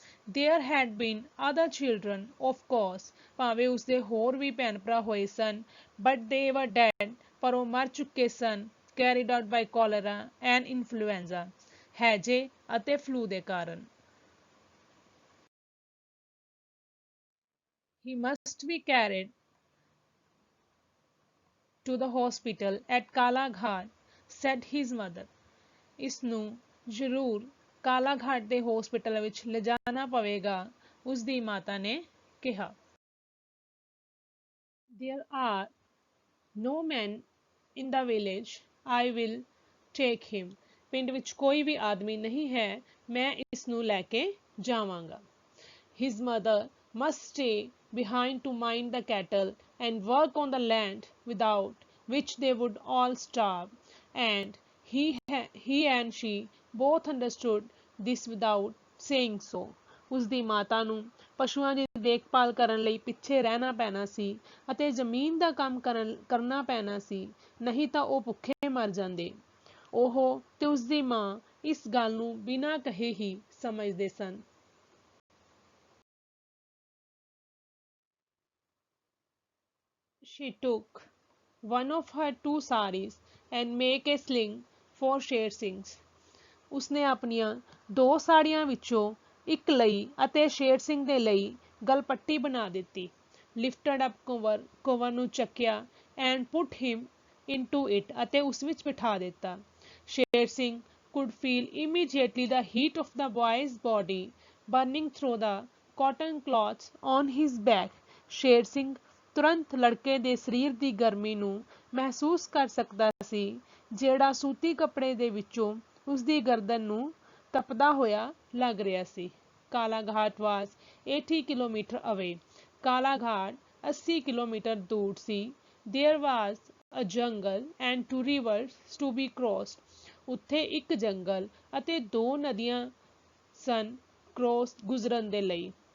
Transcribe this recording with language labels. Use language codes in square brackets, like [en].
[en] There had been other children, of course, [pa] ਭਾਵੇਂ ਉਸਦੇ ਹੋਰ ਵੀ ਭੈਣ ਭਰਾ ਹੋਏ ਸਨ [en] but they were dead [pa] ਪਰ ਉਹ ਮਰ ਚੁੱਕੇ ਸਨ [en] carried out by cholera and influenza [pa] ਹੈਜੇ ਅਤੇ ਫਲੂ ਦੇ ਕਾਰਨ [en] He must be carried to the hospital at Kala Ghat, said his mother. [pa] ਇਸ ਨੂੰ ਜ਼ਰੂਰ ਕਾਲਾ ਘਾਟ ਦੇ ਹਸਪੀਟਲ ਵਿੱਚ ਲਿਜਾਣਾ ਪਵੇਗਾ ਉਸ ਦੀ ਮਾਤਾ ਨੇ ਕਿਹਾ [en] There are no men in the village. I will take him. [pa] ਪਿੰਡ ਵਿੱਚ ਕੋਈ ਵੀ ਆਦਮੀ ਨਹੀਂ ਹੈ ਮੈਂ ਇਸ ਨੂੰ ਲੈ ਕੇ ਜਾਵਾਂਗਾ [en] His mother must stay behind to mind the cattle and work on the land without which they would all starve and he and she both understood this without saying so. [pa] ਉਸ ਦੀ ਮਾਤਾ ਨੂੰ ਪਸ਼ੂਆਂ ਦੀ ਦੇਖਭਾਲ ਕਰਨ ਲਈ ਪਿੱਛੇ ਰਹਿਣਾ ਪੈਣਾ ਸੀ ਅਤੇ ਜ਼ਮੀਨ ਦਾ ਕੰਮ ਕਰਨਾ ਪੈਣਾ ਸੀ ਨਹੀਂ ਤਾਂ ਉਹ ਭੁੱਖੇ ਮਰ ਜਾਂਦੇ ਉਹ ਤੇ ਉਸ ਦੀ ਮਾਂ ਇਸ ਗੱਲ ਨੂੰ ਬਿਨਾਂ ਕਹੇ ਹੀ ਸਮਝਦੇ ਸਨ [en] She took one of her two saris and make a sling for Sher Singh's. [pa] ਉਸਨੇ ਆਪਣੀਆਂ ਦੋ ਸਾੜੀਆਂ ਵਿੱਚੋਂ ਇੱਕ ਲਈ ਅਤੇ ਸ਼ੇਰ ਸਿੰਘ ਦੇ ਲਈ ਗਲਪੱਟੀ ਬਣਾ ਦਿੱਤੀ। [en] lifted up [pa] ਕੁੰਵਰ ਨੂੰ ਚੱਕਿਆ [en] and put him into it [pa] ਅਤੇ ਉਸ ਵਿੱਚ ਬਿਠਾ ਦਿੱਤਾ। [en] Sher Singh could feel immediately the heat of the boy's body burning through the cotton cloths on his back. [pa] Sher Singh ਤੁਰੰਤ ਲੜਕੇ ਦੇ ਸਰੀਰ ਦੀ ਗਰਮੀ ਨੂੰ ਮਹਿਸੂਸ ਕਰ ਸਕਦਾ ਸੀ ਜਿਹੜਾ ਸੂਤੀ ਕੱਪੜੇ ਦੇ ਵਿੱਚੋਂ ਉਸਦੀ ਗਰਦਨ ਨੂੰ ਤਪਦਾ ਹੋਇਆ ਲੱਗ ਰਿਹਾ ਸੀ। [en] Kalaghat was 80 kilometre away. [pa] ਕਾਲਾਘਾਟ 80 ਕਿਲੋਮੀਟਰ ਦੂਰ ਸੀ। [en] There was a jungle and 2 rivers to be crossed. [pa] ਉੱਥੇ ਇੱਕ ਜੰਗਲ ਅਤੇ 2 ਨਦੀਆਂ ਸਨ ਗੁਜ਼ਰਨ ਦੇ ਲਈ।